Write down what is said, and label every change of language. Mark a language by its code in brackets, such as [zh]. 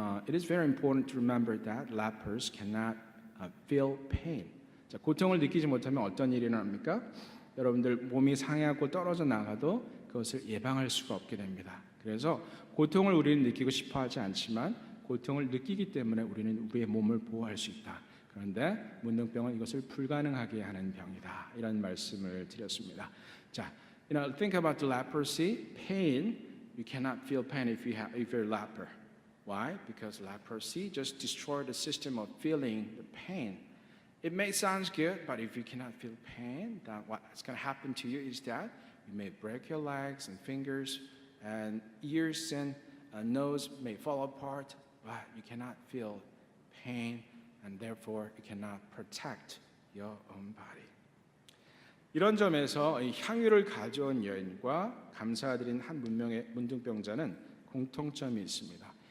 [en] It is very important to remember that lepers cannot feel pain. [ko] 자, 고통을 느끼지 못하면 어떤 일이 일어납니까? 여러분들 몸이 상해하고 떨어져 나가도 그것을 예방할 수가 없게 됩니다. 그래서 고통을 우리는 느끼고 싶어 하지 않지만 고통을 느끼기 때문에 우리는 우리의 몸을 보호할 수 있다. 그런데 문둥병은 이것을 불가능하게 하는 병이다. 이런 말씀을 드렸습니다. [en] 자, think about the leprosy. Pain, you cannot feel pain if you're leper. Why? Because leprosy just destroyed the system of feeling the pain. It may sound good, but if you cannot feel pain, then what's going to happen to you is that you may break your legs and fingers, and ears and nose may fall apart. But you cannot feel pain, and therefore you cannot protect your own body. [ko] 이런 점에서 이 향유를 가져온 여인과 감사드린 한 문둥병자는 공통점이 있습니다.